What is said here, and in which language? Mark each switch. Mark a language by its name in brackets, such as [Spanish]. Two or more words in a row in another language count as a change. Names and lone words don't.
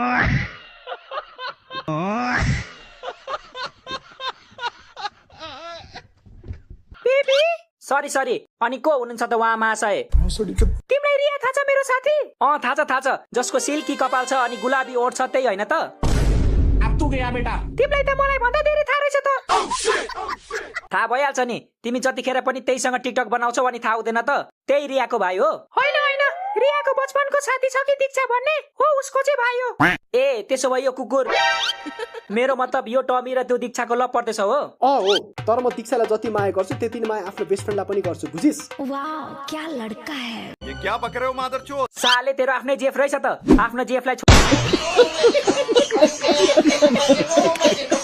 [Nepali] बेबी सरी अनि को हुनुहुन्छ त उहाँ महाशय? तिमीलाई रिया थाहा छ मेरो साथी? थाहा छ जसको सिल्की कपाल छ अनि गुलाबी ओठ छ त्यही हैन त? [Hindi] अब तू गया बेटा। [Nepali] तिमीलाई त मलाई भन्दा धेरै थाहा रहेछ त। थाहा भइहाल्छ नि, तिमी जतिखेर पनि त्यहीसँग टिकटक बनाउँछौ अनि थाहा हुँदैन त? त्यही रियाको भाइ हो? हैन रियाको बचपनको साथी छ कि दीक्षा भन्ने हो, उसको चाहिँ भाइ हो। ए त्यसो भए यो कुकुर मेरो मतलब यो टमी र त्यो दीक्षाको लभ पर्दैछ हो? हो, तर म दीक्षालाई जति माया गर्छु त्यति नै माया आफ्नो [English] best friendलाई [Nepali] पनि गर्छु, बुझिस? [Hindi] वाह क्या लड़का है। ये क्या बक रहे हो मादरचोद? [Nepali] साले तेरो आफ्नै जेफ रहेछ त, आफ्नो जेफलाई